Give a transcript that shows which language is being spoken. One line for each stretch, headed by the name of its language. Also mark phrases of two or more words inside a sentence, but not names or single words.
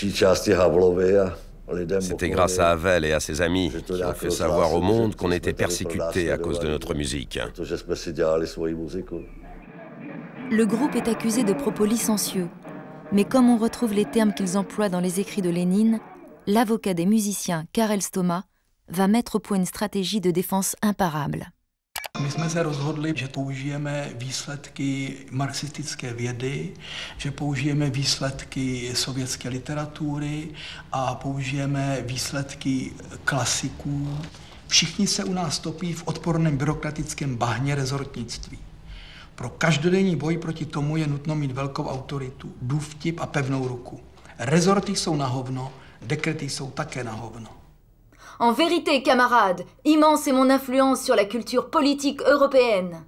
French: C'était grâce à Havel et à ses amis qui ont fait savoir au monde qu'on était persécutés à cause de notre musique. Le groupe est accusé de propos licencieux, mais comme on retrouve les termes qu'ils emploient dans les écrits de Lénine, l'avocat des musiciens, Karel Stoma, va mettre au point une stratégie de défense imparable.
Czech: My jsme se rozhodli, že použijeme výsledky marxistické vědy, že použijeme výsledky sovětské literatury a použijeme výsledky klasiků. Všichni se u nás topí v odporném byrokratickém bahně rezortnictví. Pro každodenní boj proti tomu je nutno mít velkou autoritu, důvtip a pevnou ruku. Rezorty jsou na hovno, dekrety jsou také na hovno.
French: En vérité, camarades, immense est mon influence sur la culture politique européenne.